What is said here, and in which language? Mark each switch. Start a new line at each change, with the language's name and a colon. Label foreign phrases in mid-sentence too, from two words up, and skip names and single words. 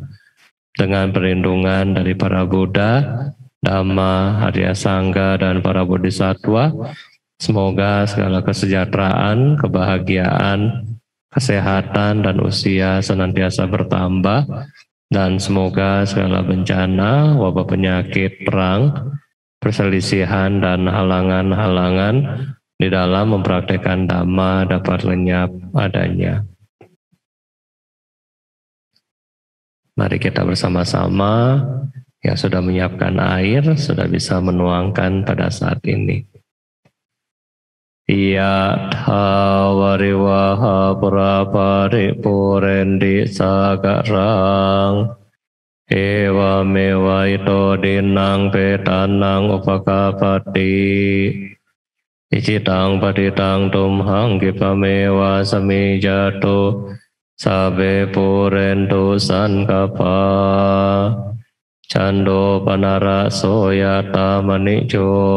Indonesian: Dengan perlindungan dari para Buddha, Dhamma, Arya Sangha, dan para Bodhisattva, semoga segala kesejahteraan, kebahagiaan, kesehatan, dan usia senantiasa bertambah, dan semoga segala bencana, wabah penyakit, perang, perselisihan, dan halangan-halangan di dalam mempraktekkan Dhamma dapat lenyap adanya. Mari kita bersama-sama yang sudah menyiapkan air, sudah bisa menuangkan pada saat ini.
Pali: Yatha variwaha puraparipurendi sagarang ewa mewa ito dinang petanang upakapati icitang patitang tumhang kipamewa samijato sabe purentu sankapa cando panara soyata manijo